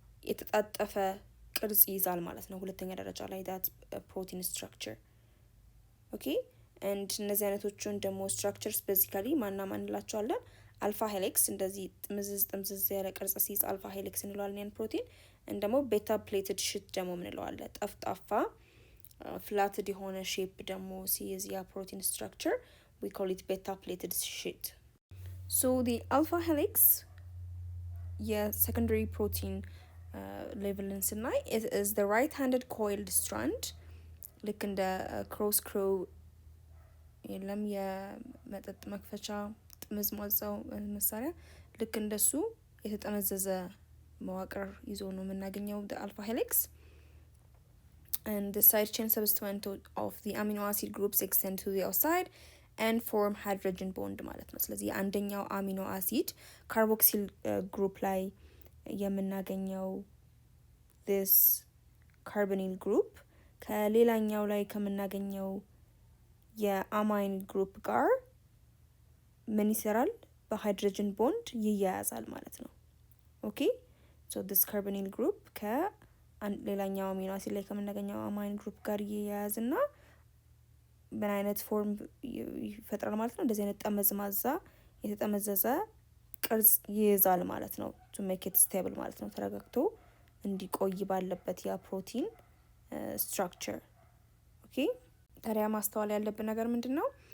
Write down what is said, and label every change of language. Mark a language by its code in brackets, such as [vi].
[am] የተጣጠፈ ቅርጽ ይዛል ማለት ነው። ሁለተኛ ደረጃ ላይ [en] that protein structure okay and [am] እነዚህ አይነቶቹን ደግሞ structures basically ማን እንላቸዋለን? አልፋ ሄሊክስ እንደዚህ ጥምዝዝ ያለ ቅርጽ ሲይዝ አልፋ ሄሊክስ እንለዋለን ያን ፕሮቲን። እንደሞ ቤታ ፕሌትድ ሺት ደግሞ እንለዋለን ጠፍጣፋ ፍላትድ የሆነ ሼፕ ደግሞ ሲይዝ ያ ፕሮቲን ስትራክቸር [en] we call it beta plated sheet. so the alpha helix secondary protein levelን ስናይ it is the right handed coiled strand ልክ እንደ cross crow [am] የለም የመጠጥ መክፈቻ ጥምዝማዛው መሳሪያ ልክ እንደሱ የተጠመዘዘ መዋቅር ይዞ ነው የምናገኘው [en] the alpha helix. and the side chain subsequent of the amino acid groups extend to the outside and form hydrogen bond [am] ማለት ነው። ስለዚህ አንደኛው አሚኖ አሲድ ካርቦክሲል ግሩፕ ላይ የምናገኘው this carbonyl group ከሌላኛው ላይ ከምናገኘው የአማይን ግሩፕ ጋር ምን ይሰራል? በሃይድሮጅን ቦንድ ይያያዛል ማለት ነው። ኦኬ [en] so this carbonyl group [am] ከሌላኛው አሚኖ አሲድ ላይ ከምናገኘው አማይን ግሩፕ ጋር ይያያዝና ምን አይነት ፎርም ይፈጥራል ማለት ነው? እንደዚህ አይነት ጠመዝማዛ የተጠመዘዘ ቅርጽ ይይዛል ማለት ነው [en] to make it stable [am] ማለት ነው። ተረጋግቶ እንዲቆይ ባለበት ያ ፕሮቲን ስትራክቸር ኦኬ። ታዲያ ማስተዋል ያለብን ነገር ምንድነው?